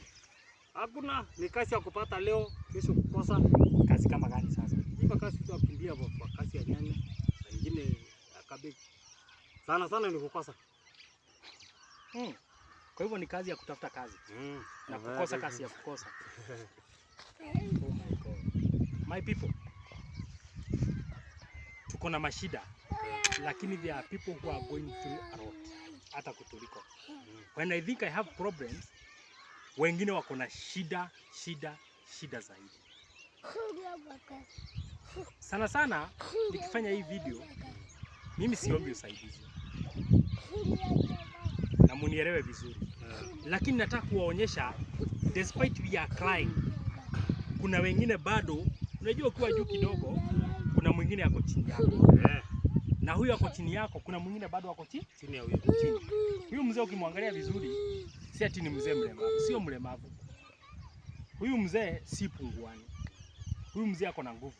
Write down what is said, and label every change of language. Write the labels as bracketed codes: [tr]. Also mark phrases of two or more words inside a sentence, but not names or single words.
[sw] Hakuna, ni kazi ya kupata leo, kesho kukosa. Kazi kama gani sasa? Hiyo kazi tu kukimbia kwa kazi ya nyanya, nyingine ya kabeji. Sana ni kukosa. Kwa hivyo ni kazi ya kutafuta kazi. Na kukosa kazi ya kukosa. [en] Oh my God. My people. [sw] Tuko na mashida. [en] Lakini there are people who are going through a lot. [sw] Hata kutuliko. [en] When I think I have problems, [sw] wengine wako na shida zaidi. Sana nikifanya hii video, mimi siombi usaidizi. Na munielewe vizuri. Lakini nataka kuwaonyesha, [en] despite we are crying, [sw] kuna wengine bado, unajua kuwa juu kidogo, kuna mwingine yako chini yako. Na huyu yako chini yako, kuna mwingine bado wako chini ya huyu. Huyu mzee ukimwangalia vizuri, si ati ni mzee mlemavu, sio mlemavu. Huyu mzee si punguani. Huyu mzee ako na nguvu.